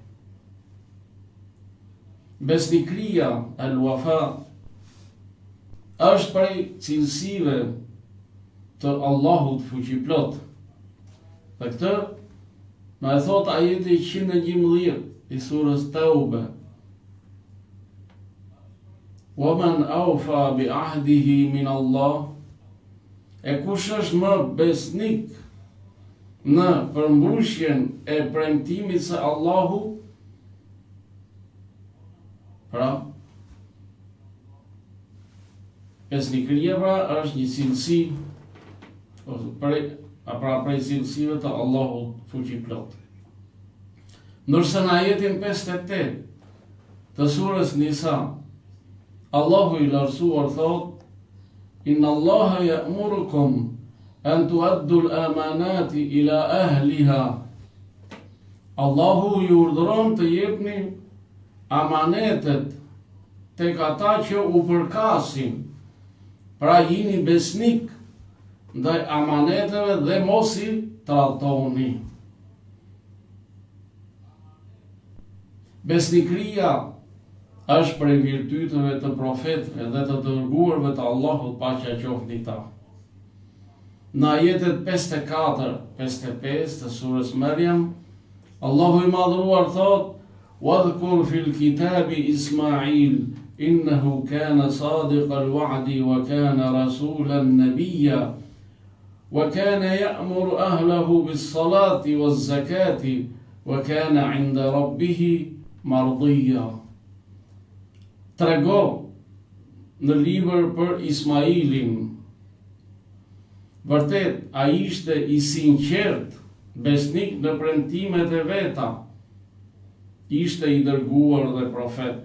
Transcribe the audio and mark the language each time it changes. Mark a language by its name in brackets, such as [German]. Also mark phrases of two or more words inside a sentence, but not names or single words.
[Albanian] Besnikëria, al-wafa, është prej cilësive të Allahut fuqiplot. Dhe këtë na e thot ajeti 111 i surës Taube: [Arabic] ومن أوفى بعهده من الله, [Albanian] e kush është më besnik në përmbushjen e premtimit së Allahut. Pra, besnikëria pra është një cilësi prej cilësive të Allahut fuqiplot. Ndërsa në ajetin 58 të surës Nisa, Allahu i lartësuar thot: [Arabic] إن الله يأمركم أن تؤدوا الأمانات إلى أهلها. [Albanian] Allahu ju urdhëron të jepni amanetet tek ata që u përkasin. Pra jini besnik ndaj amaneteve dhe mos i tradhtoni. Besnikëria është prej virtyteve të profetëve dhe të dërguarve të Allahut, paqja qoftë mbi ta. Në ajetet 54, 55 të surës Maryam, Allahu i madhruar thot: [Arabic] واذكر في الكتاب إسماعيل إنه كان صادق الوعد وكان رسولا نبيا وكان يأمر أهله بالصلاة والزكاة وكان عند ربه مرضيا. [Albanian] Trego në libër për Ismailin, vërtet ai ishte i sinqert, besnik në premtimet e veta, ishte i dërguar dhe profet.